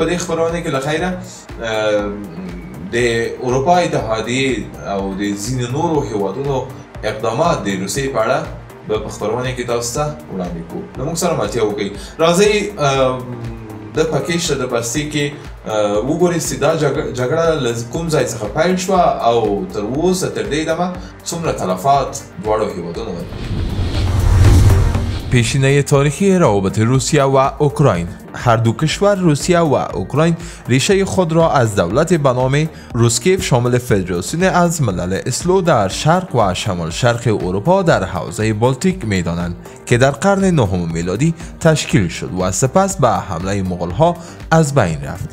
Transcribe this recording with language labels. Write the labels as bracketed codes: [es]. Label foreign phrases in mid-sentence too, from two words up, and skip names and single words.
[ps] دې خپرونه کې له خیره د اروپا اتحادیې او د ځینو نورو هیوادونو اقدامات د روسیې په اړه په خپرونه کې تاسو ته وړاندې کوو نو موږ سره ملتیا وکړئ راځئ د پکیج د بستې کې وګورئ چې دا جګړه له کوم ځای څخه پیل شوه او تر اوسه تر دې دمه څومره تلفات دواړو هیوادونو ورکړي [fa] پیشینه تاریخی روابط روسیه و اوکراین هر دو کشور روسیه و اوکراین ریشه خود را از دولت به نام روسکیف شامل فدراسیون از ملل اسلو در شرق و شمال شرق اروپا در حوزه بالتیک می‌دانند که در قرن نهم میلادی تشکیل شد و سپس به حمله مغول‌ها از بین رفت.